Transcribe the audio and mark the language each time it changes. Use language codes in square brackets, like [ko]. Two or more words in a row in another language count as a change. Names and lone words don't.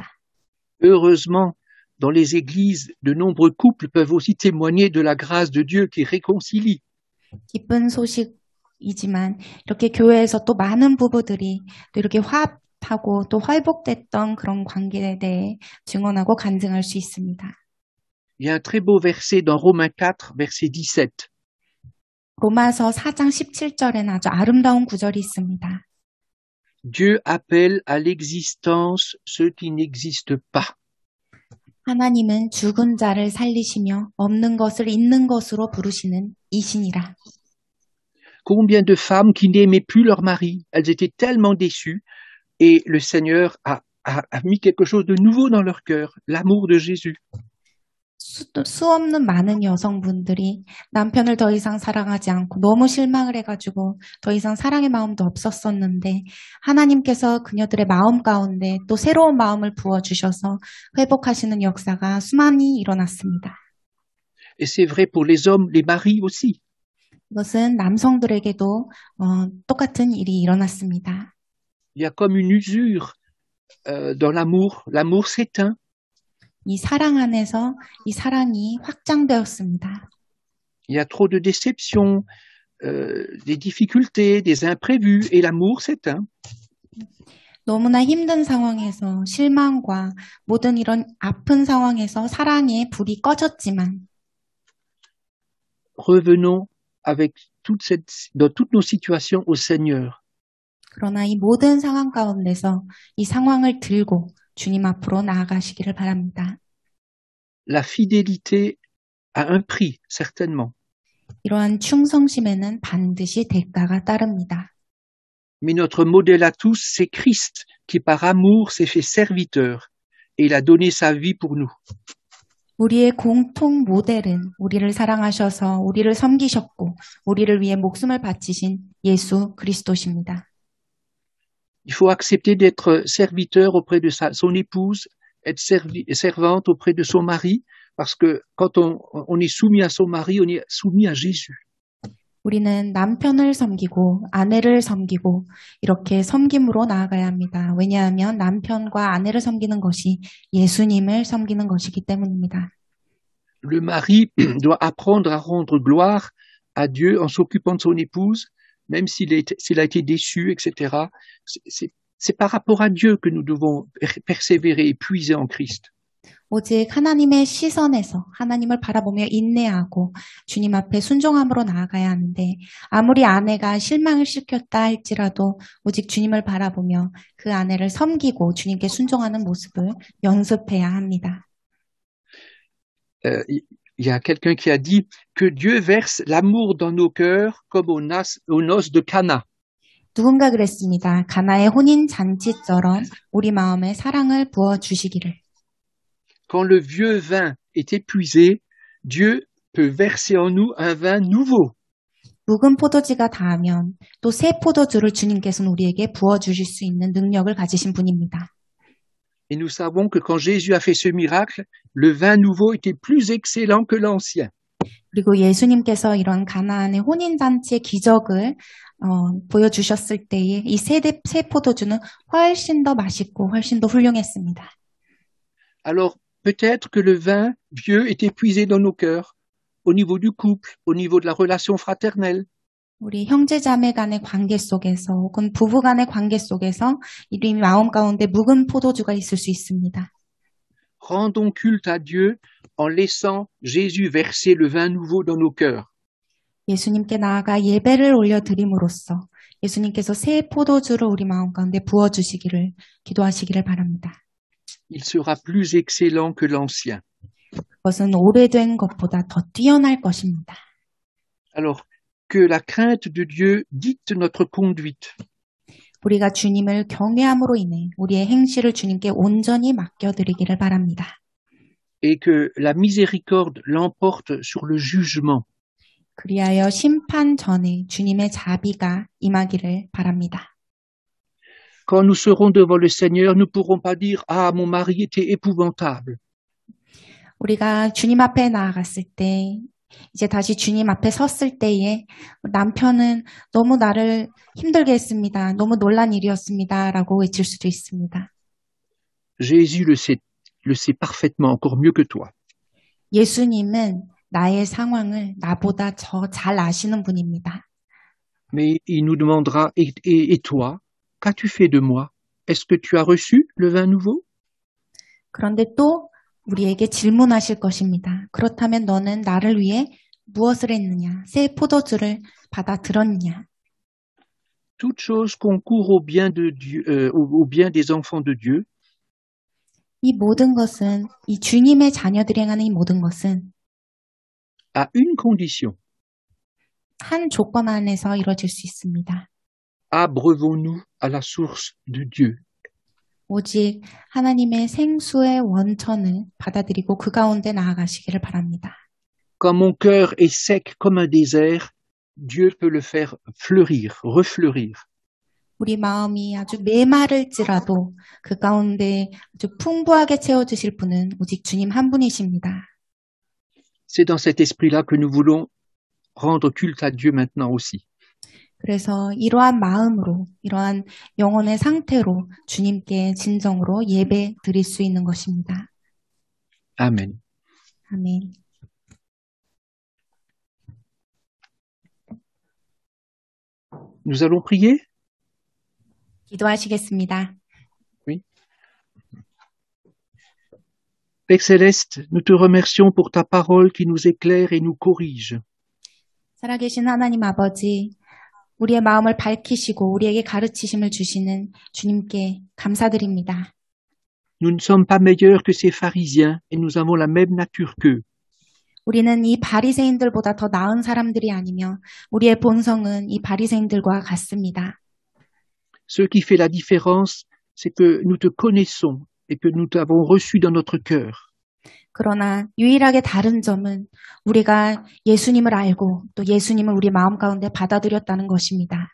[fr] Heureusement, dans les églises, de nombreux couples peuvent aussi témoigner de la grâce de Dieu qui réconcilie. [ko] 기쁜 소식이지만 이렇게 교회에서 또 많은 부부들이 또 이렇게 화합하고 또 회복됐던 그런 관계에 대해 증언하고 간증할 수 있습니다. [fr] Il y a un très beau verset dans Romains 4, verset 17. [ko] 로마서 4장 17절에는 아주 아름다운 구절이 있습니다. [fr] Dieu appelle à l'existence ceux qui n'existent pas. [ko] 하나님은 죽은 자를 살리시며 없는 것을 있는 것으로 부르시는 이신이라. [fr] Combien de femmes qui n'aimaient plus leur mari, elles étaient tellement déçues et le Seigneur a mis quelque chose de nouveau dans leur cœur, l'amour de Jésus. [ko] 수없는 많은 여성분들이 남편을 더 이상 사랑하지 않고 너무 실망을 해가지고 더 이상 사랑의 마음도 없었었는데 하나님께서 그녀들의 마음 가운데 또 새로운 마음을 부어주셔서 회복하시는 역사가 수많이 일어났습니다. [fr] Et c'est vrai pour les hommes, les maris aussi. [ko] 이것은 남성들에게도 똑같은 일이 일어났습니다. [fr] Il y a comme une usure dans l'amour. L'amour s'éteint. [ko] 이 사랑 안에서 이 사랑이 확장되었습니다. [fr] Il y a trop de déceptions, des difficultés, des imprévus, et l'amour s'éteint. [ko] 너무나 힘든 상황에서 실망과 모든 이런 아픈 상황에서 사랑의 불이 꺼졌지만 [fr] Revenons avec dans toutes nos situations au Seigneur. [ko] 그러나 이 모든 상황 가운데서 이 상황을 들고 주님 앞으로 나아가시기를 바랍니다. [fr] La fidélité a un prix, certainement. [ko] 이러한 충성심에는 반드시 대가가 따릅니다. [fr] Mais notre modèle à tous, c'est Christ, qui par amour s'est fait serviteur, et il a donné sa vie pour nous. [ko] 우리의 공통 모델은 우리를 사랑하셔서 우리를 섬기셨고 우리를 위해 목숨을 바치신 예수 그리스도십니다. [fr] Il faut accepter d'être serviteur auprès de son épouse, être servante auprès de son mari, parce que quand on est soumis à son mari, on est soumis à Jésus. [ko] 우리는 남편을 섬기고 아내를 섬기고 이렇게 섬김으로 나아가야 합니다. 왜냐하면 남편과 아내를 섬기는 것이 예수님을 섬기는 것이기 때문입니다. [fr] Le mari doit apprendre à rendre gloire à Dieu en s'occupant de son épouse, même s'il a été déçu, etc. C'est par rapport à Dieu que nous devons persévérer et puiser en Christ. [ko] 오직 하나님의 시선에서 하나님을 바라보며 인내하고 주님 앞에 순종함으로 나아가야 하는데 아무리 아내가 실망을 시켰다 할지라도 오직 주님을 바라보며 그 아내를 섬기고 주님께 순종하는 모습을 연습해야 합니다. [fr] Il y a quelqu'un qui a dit que Dieu verse l'amour dans nos cœurs comme aux noces de Cana. [ko] 누군가 그랬습니다. 가나의 혼인 잔치처럼 우리 마음에 사랑을 부어 주시기를. [fr] Quand le vieux vin est épuisé, Dieu peut verser en nous un vin nouveau. [ko] 묵은 포도주가 닿으면 또 새 포도주를 주님께서는 우리에게 부어 주실 수 있는 능력을 가지신 분입니다. [fr] Et nous savons que quand Jésus a fait ce miracle, le vin nouveau était plus excellent que l'ancien. [ko] 그리고 예수님께서 이런 가나안의 혼인잔치의 기적을 보여주셨을 때에 이 새 포도주는 훨씬 더 맛있고 훨씬 더 훌륭했습니다. [fr] Alors, peut-être que le vin vieux est épuisé dans nos cœurs, au niveau du couple, au niveau de la relation fraternelle. [ko] 우리 형제자매 간의 관계 속에서 혹은 부부 간의 관계 속에서 이 마음 가운데 묵은 포도주가 있을 수 있습니다. [fr] Rendons culte à Dieu en laissant Jésus verser le vin nouveau dans nos cœurs. [ko] 예수님께 나아가 예배를 올려드림으로써 예수님께서 새 포도주를 우리 마음 가운데 부어주시기를 기도하시기를 바랍니다. [fr] Il sera plus excellent que l'ancien. [ko] 그것은 오래된 것보다 더 뛰어날 것입니다. [fr] Alors, que la crainte de Dieu dicte notre conduite. [ko] 우리가 주님을 경외함으로 인해 우리의 행실을 주님께 온전히 맡겨드리기를 바랍니다. [fr] Et que la miséricorde l'emporte sur le jugement. [ko] 그리하여 심판 전에 주님의 자비가 임하기를 바랍니다. [fr] Quand nous serons devant le Seigneur, nous ne pourrons pas dire « Ah, mon mari était épouvantable ». [ko] 우리가 주님 앞에 나아갔을 때 이제 다시 주님 앞에 섰을 때에 남편은 너무 나를 힘들게 했습니다. 너무 놀란 일이었습니다. 라고 외칠 수도 있습니다. [fr] Jésus le sait parfaitement, encore mieux que toi. [ko] 예수님은 나의 상황을 나보다 더 잘 아시는 분입니다. [fr] Mais il nous demandera « Et toi, qu'as-tu fait de moi? Est-ce que tu as reçu le vin nouveau ?» [ko] 그런데 또 우리에게 질문하실 것입니다. 그렇다면 너는 나를 위해 무엇을 했느냐? 새 포도주를 받아 들었느냐? [fr] Toute chose concourt au bien de Dieu, au bien des enfants de Dieu. [ko] 이 모든 것은 이 주님의 자녀들이 행하는 이 모든 것은 [fr] à une condition. [ko] 한 조건 안에서 이루어질 수 있습니다. [fr] Abreuvons-nous à la source de Dieu. [ko] 오직 하나님의 생수의 원천을 받아들이고 그 가운데 나아가시기를 바랍니다. [fr] Quand mon cœur est sec comme un désert, Dieu peut le faire fleurir, refleurir. [ko] 우리 마음이 아주 메마를지라도 그 가운데 아주 풍부하게 채워주실 분은 오직 주님 한 분이십니다. [fr] C'est dans cet esprit-là que nous voulons rendre culte à Dieu maintenant aussi. [ko] 그래서 이러한 마음으로, 이러한 영혼의 상태로 주님께 진정으로 예배 드릴 수 있는 것입니다. [fr] Amen. [ko] 아멘. [fr] Nous allons prier? [ko] 기도하시겠습니다. [fr] Oui. Père Céleste, nous te remercions pour ta parole qui nous éclaire et nous corrige. [ko] 살아계신 하나님 아버지, 우리의 마음을 밝히시고 우리에게 가르치심을 주시는 주님께 감사드립니다. [fr] Nous ne sommes pas meilleurs que ces pharisiens et nous avons la même nature qu'eux. [ko] 우리는 이 바리새인들보다 더 나은 사람들이 아니며 우리의 본성은 이 바리새인들과 같습니다. [fr] Ce qui fait la différence, c'est que nous te connaissons et que nous t'avons reçu dans notre cœur. [ko] 그러나 유일하게 다른 점은 우리가 예수님을 알고 또 예수님을 우리 마음 가운데 받아들였다는 것입니다.